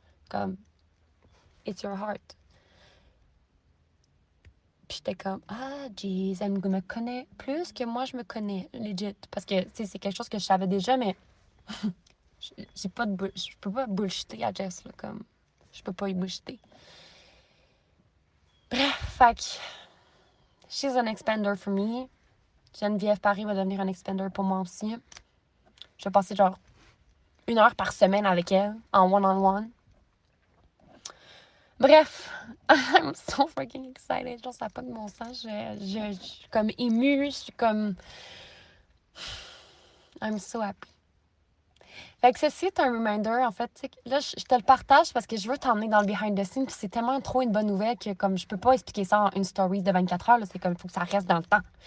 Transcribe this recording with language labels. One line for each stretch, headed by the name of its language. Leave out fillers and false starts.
French: Comme
English: it's your heart.
French: Puis j'étais comme, jeez, elle me connaît plus que moi je me connais, legit. Parce que, tu sais, c'est quelque chose que je savais déjà, mais je peux pas bullshiter à Jess, là, comme, je peux pas y bullshiter. Bref, fait que,
English: she's an expander for me.
French: Geneviève Paris va devenir un expander pour moi aussi. Je vais passer genre 1 heure par semaine avec elle, en one-on-one. Bref,
English: I'm so freaking excited.
French: Genre, ça n'a pas de bon sens. Je suis comme émue, je suis comme...
English: I'm so happy.
French: Fait que ceci est un reminder, en fait. Là, je te le partage parce que je veux t'emmener dans le
English: behind the scenes.
French: Puis c'est tellement trop une bonne nouvelle que comme je peux pas expliquer ça en une story de 24 heures. Là, c'est comme, il faut que ça reste dans le temps.